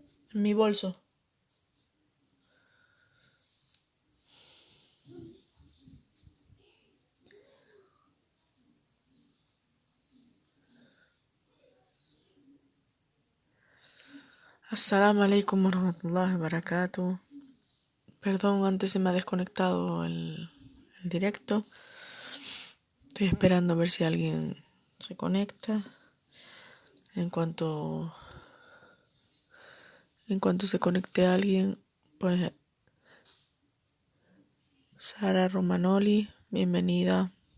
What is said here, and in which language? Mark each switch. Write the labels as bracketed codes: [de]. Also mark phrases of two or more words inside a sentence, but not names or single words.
[es] en mi bolso. [ar] السلام عليكم ورحمة الله وبركاته. [es] Perdón, antes se me ha desconectado el directo. Estoy esperando a ver si alguien se conecta. En cuanto se conecte alguien, pues Sara Romanoli, bienvenida.